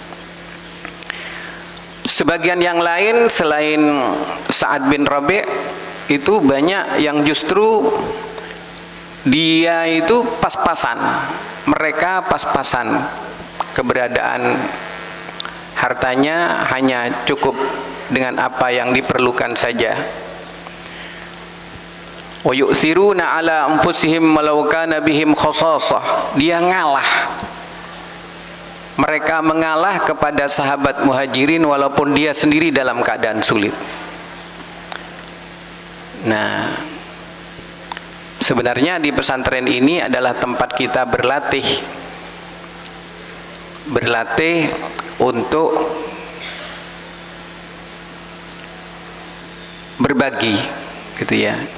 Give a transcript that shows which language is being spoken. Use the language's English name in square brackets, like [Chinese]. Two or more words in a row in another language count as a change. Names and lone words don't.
[Indonesian] Sebagian yang lain selain Sa'ad bin Rabi' itu banyak yang justru dia itu pas-pasan, mereka pas-pasan, keberadaan hartanya hanya cukup dengan apa yang diperlukan saja. [Arabic] ويؤثرون على أنفسهم ولو كان بهم خصاصة, [Indonesian] dia ngalah. Mereka mengalah kepada sahabat muhajirin walaupun dia sendiri dalam keadaan sulit. Nah, sebenarnya di pesantren ini adalah tempat kita berlatih untuk berbagi, gitu ya.